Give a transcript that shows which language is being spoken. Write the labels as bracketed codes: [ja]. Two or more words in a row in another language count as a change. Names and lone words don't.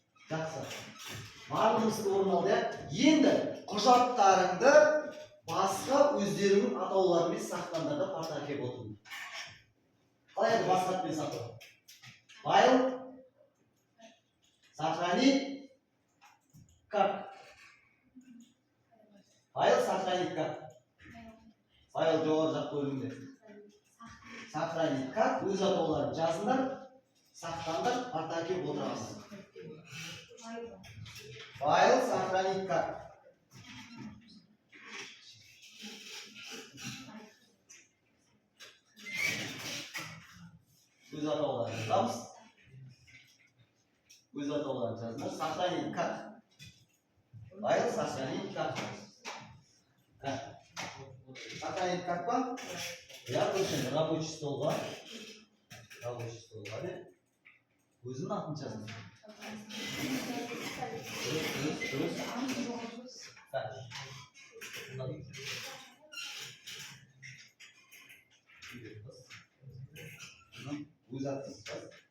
[kk] Жақсы. Барлығымызды орын алды, иә? Енді құжаттарыңды басқа өздерінің атауларымен сақтаңдар да партаға келіп отырыңдар. Қалай еді басқа атпен сақтау? [ru] Файл, сохранить как? Файл сохранить как? [kk] Файл жоғары жақ бөлімде. [ru] Сохранить как? [kk] Өз атауларын жазыңдар, сақтаңдар, партаға келіп отырасыздар. [ru] Файл сохранить как? [kk] Өз атауларын жазамыз. Өз атауларын жазыңдар. [ru] Сохранить как? Файл сохранить как? Сохранить как па? [kk] Я көшен [ru] рабочий столға. Рабочий столға [kk] де. Өзінің атын жазыңдар. Дұрыс. Өз атын жаз.